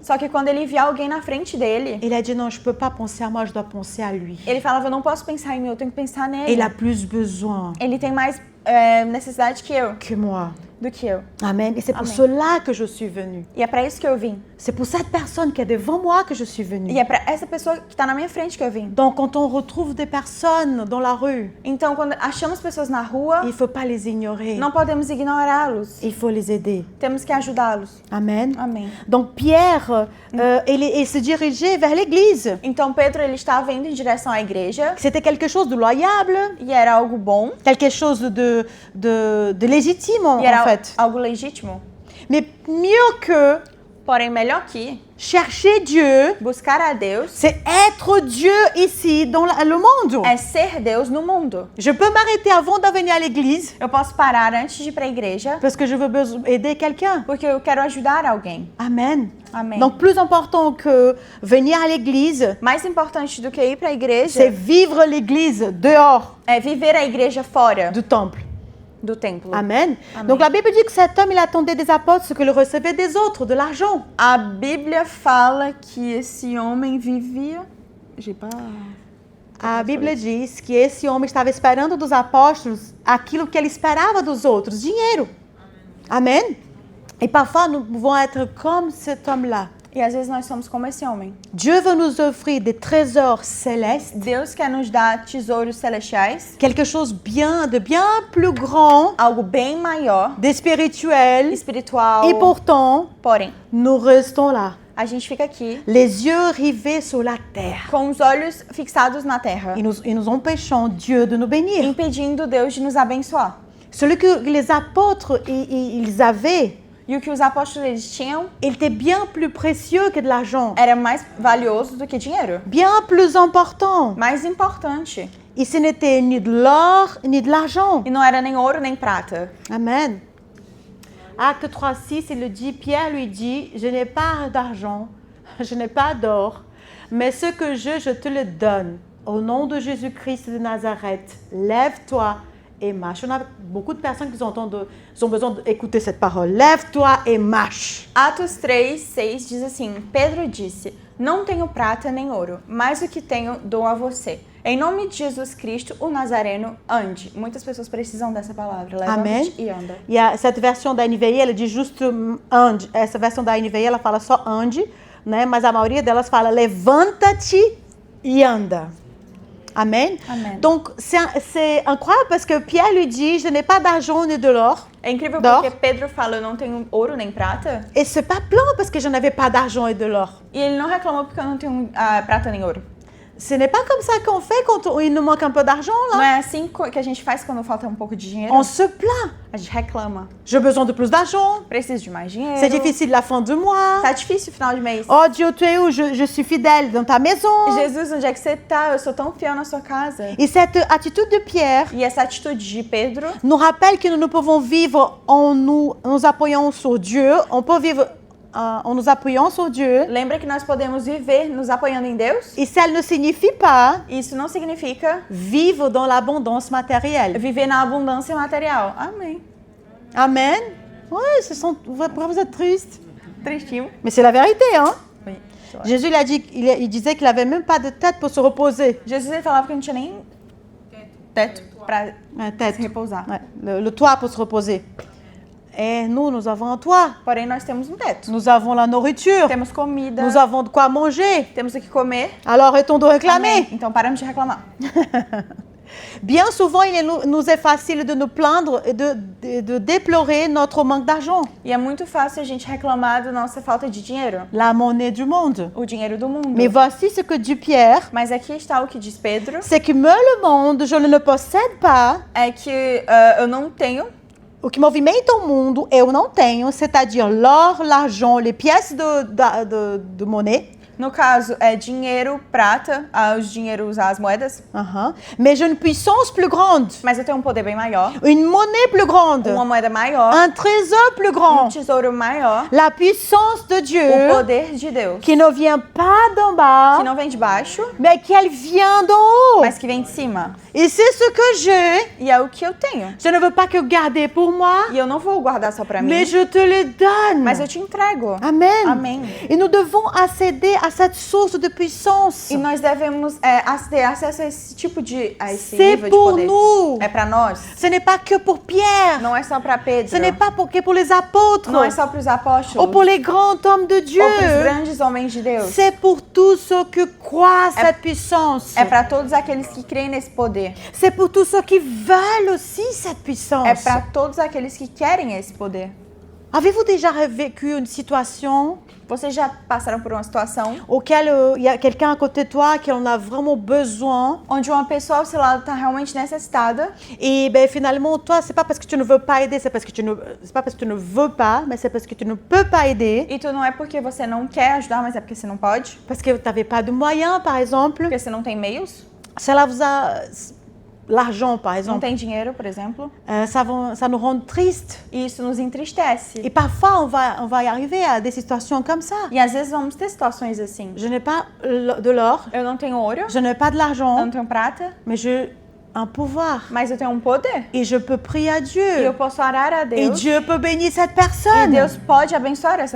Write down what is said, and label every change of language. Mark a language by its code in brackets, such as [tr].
[pt] Só que quando ele via alguém na frente dele, [fr] il a dit non, je peux pas penser à moi, je dois penser à lui. [pt] ele falava, eu não posso pensar em mim, eu tenho que pensar nele. [fr] Il a plus besoin [pt] Ele tem mais necessidade [fr] que moi. [pt] do que eu. [fr] Amen. Et c'est pour [pt] Amen. [fr] cela que je suis venue. [pt] E é para isso que eu vim. [fr] C'est pour cette personne qui est devant moi que je suis venue. [pt] E é para essa pessoa que está na minha frente que eu vim. [fr] Donc quand on retrouve des personnes dans la rue, [pt] Então, quando achamos pessoas na rua, [fr] il faut pas les ignorer. [pt] não podemos ignorá-los. [fr] Il faut les aider. [pt] Temos que ajudá-los. [fr] Amen. [pt] Amém. [fr] Donc Pierre, il se dirigeait vers l'église. [pt] Então, Pedro ele estava indo em direção à igreja [fr] C'était quelque chose de loyable, [pt] e era algo bom. [fr] quelque chose de légitime [pt] E era [fr] en fait. [pt] algo legítimo. [fr] Mais mieux que [pt] Porém, melhor que [fr] chercher Dieu, [pt] buscar a Deus [fr] c'est être Dieu ici dans le monde. [pt] é ser Deus no mundo. [fr] Je peux m'arrêter avant de venir à l'église [pt] Eu posso parar antes de ir para a igreja [fr] parce que je veux aider quelqu'un. [pt] porque eu quero ajudar alguém. [fr] Amen. [pt] Amém. [fr] Donc plus important que venir à l'église, [pt] Mais importante do que ir para a igreja [fr] c'est vivre l'église dehors [pt] é viver a igreja fora [fr] du temple. [pt] do templo. [fr] Amen. [pt] Amen. [fr] Donc la Bible dit que cet homme, il attendait des apôtres ce qu'il recevait des autres, de l'argent. [pt] A Bíblia fala que esse homem vivia. A Bíblia diz que esse homem estava esperando dos apóstolos aquilo que ele esperava dos outros, dinheiro. [fr] Amen. Et parfois, nous pouvons être comme cet homme-là. [pt] E às vezes nós somos como esse homem. [fr] Dieu veut nous offrir des trésors célestes, [pt] Deus quer nos dar tesouros celestiais, [fr] quelque chose de bien plus grand, [pt] algo bem maior, [fr] de spirituel. [pt] espiritual. [fr] Et pourtant, [pt] Porém, [fr] nous restons là, [pt] a gente fica aqui [fr] les yeux rivés sur la terre. [pt] com os olhos fixados na terra, [fr] Et nous empêchons Dieu de nous bénir. [pt] impedindo Deus de nos abençoar. [fr] Celui que les apôtres ils avaient, [pt] E o que os apóstolos eles tinham [fr] il était bien plus précieux que de l'argent, [pt] era mais valioso do que dinheiro, [fr] bien plus important. [pt] mais importante. [fr] Et ce n'était ni de l'or ni de l'argent. [pt] E não era nem ouro nem prata. [fr] Amen. Acte 3:6, il le dit, Pierre lui dit, je n'ai pas d'argent, je n'ai pas d'or, mais ce que je te le donne. Au nom de Jésus-Christ de Nazareth, lève-toi et marche. On a beaucoup de personnes qui ont besoin d'écouter cette parole. Lève-toi et marche. [pt] Atos 3:6 diz assim: Pedro disse: Não tenho prata nem ouro, mas o que tenho dou a você. Em nome de Jesus Cristo, o Nazareno, ande. Muitas pessoas precisam dessa palavra. Levanta-te e anda. E cette versão da NVI, ela diz juste ande. Essa versão da NVI, ela fala só ande, né? Mas a maioria delas fala levanta-te e anda. Amen. Amen. [fr] Donc, c'est incroyable parce que Pierre lui dit, je n'ai pas d'argent ni de l'or. [pt] É incrível [fr] D'or. [pt] porque Pedro fala: Eu não tenho ouro nem prata. [fr] Et c'est pas plein parce que je n'avais pas d'argent et de l'or. [pt] E ele não reclamou porque eu não tenho prata nem ouro. [fr] Ce n'est pas comme ça qu'on fait quand il nous manque un peu d'argent, [pt] Não [fr] là. [pt] é assim que a gente faz quando falta um pouco de dinheiro. [fr] On se plaint. [pt] A gente reclama. [fr] J'ai besoin de plus d'argent. [pt] Preciso de mais dinheiro. [fr] C'est difficile la fin du mois. [pt] Tá difícil o final de mês. [fr] Oh Dieu, tu es où? Je suis fidèle dans ta maison. [pt] Jesus, onde é que você tá? Eu sou tão fiel na sua casa. [fr] Et cette attitude de Pierre [pt] E essa atitude de Pedro [fr] nous rappelle que nous ne pouvons vivre en nous appuyant sur Dieu. On peut vivre en nous appuyant sur Dieu. [pt] lembra que nós podemos viver nos apoiando em Deus. [fr] Et ça ne signifie pas [pt] Isso não significa [fr] vivre dans l'abondance matérielle. [pt] viver na abundância material. Amém. [fr] Amen. Ouais, pourquoi vous êtes triste? [pt] Tristinho. [fr] Mais c'est la vérité, hein? Oui. Jésus il disait qu'il n'avait même pas de tête pour se reposer. [pt] Jesus ele falava que não tinha nem teto para [fr] Tête. [pt] se repousar. [fr] Ouais, le toit pour se reposer. Et nous avons un toit. [pt] Porém, nós temos um teto. [fr] Nous avons la nourriture. [pt] Temos comida. [fr] Nous avons de quoi manger. [pt] Temos o que comer. [fr] Alors arrêtons de réclamer. [pt] Amém. Então paramos de reclamar. [fr] Bien souvent, nous est facile de nous plaindre et de déplorer notre manque d'argent. [pt] E é muito fácil a gente reclamar da nossa falta de dinheiro, [fr] La monnaie du monde. [pt] o dinheiro do mundo. [fr] Mais voici ce que dit Pierre. [pt] Mas aqui está o que diz Pedro, [fr] C'est que me le monde, je ne le possède pas. [pt] é que eu não tenho. O que movimenta o mundo, eu não tenho, [fr] c'est-à-dire l'or, l'argent, les pièces de monnaie. [pt] No caso, é dinheiro, prata, os dinheiros, as moedas. [fr] Mais j'ai une puissance plus grande, [pt] Mas eu tenho um poder bem maior, [fr] une monnaie plus grande, [pt] uma moeda maior, [fr] un trésor plus [pt] um [fr] grand, [pt] tesouro maior, [fr] la puissance de [pt] o [fr] Dieu [pt] poder de Deus, [fr] qui ne vient pas d'en [pt] que [fr] bas, [pt] não vem de baixo, [fr] mais qu'elle vient d'en haut. [pt] mas que vem de cima. [fr] Et c'est ce que j'ai. [pt] E é o que eu tenho. [fr] Je ne veux pas que garder pour moi, [pt] E eu não vou guardar só pra mim, [fr] mais je te les donne. [pt] mas eu te entrego. [fr] Amen. [pt] Amém. [fr] Et nous devons accéder à cette source de puissance. [pt] E nós devemos ter acesso a esse tipo de esse [fr] C'est [pt] nível de [fr] pour [pt] poder. [fr] nous. [pt] É pra nós. [fr] Ce n'est pas que pour Pierre. [pt] Não é só pra Pedro. [fr] Ce n'est pas pour les apôtres. [pt] Não é só pros apóstolos. [fr] Ou pour les grands hommes de Dieu. [pt] Ou pros grandes homens de Deus. [fr] C'est pour tous ceux qui croient cette puissance. [pt] É pra todos aqueles que creem nesse poder. [fr] C'est pour tous ceux qui veulent aussi cette puissance. [pt] É pra todos aqueles que querem esse poder. [fr] Avez-vous déjà vécu une situation [pt] Vocês já passaram por uma situação [fr] auquel il y a quelqu'un à côté de toi qui en a vraiment besoin [pt] onde uma pessoa ao seu lado está realmente necessitada [fr] et ben finalement toi c'est pas parce que tu ne veux pas aider, c'est pas parce que tu ne veux pas, mais c'est parce que tu ne peux pas aider, [pt] e tu não é porque você não quer ajudar, mas é porque você não pode, [fr] parce que tu n'avais pas de moyens par exemple. [pt] porque você não tem meios, [fr] Cela vous a l'argent par [pt] não [fr] exemple, [pt] tem dinheiro, por exemplo, [fr] ça nous rend triste. [pt] e isso nos entristece. [fr] Et parfois on va y arriver à des situations comme ça. [pt] E às vezes vamos ter situações assim. [fr] Je n'ai pas de l'or, [pt] Eu não tenho ouro, [fr] je n'ai pas de [pt] eu [fr] l'argent, [pt] não tenho prata, [fr] mais j'ai un pouvoir [pt] mas eu tenho um poder. [fr] et je peux prier à [pt] E eu [fr] Dieu [pt] posso orar a [fr] et [pt] Deus. [fr] Dieu peut bénir cette [pt] E [fr] personne. [pt] Deus pode abençoar essa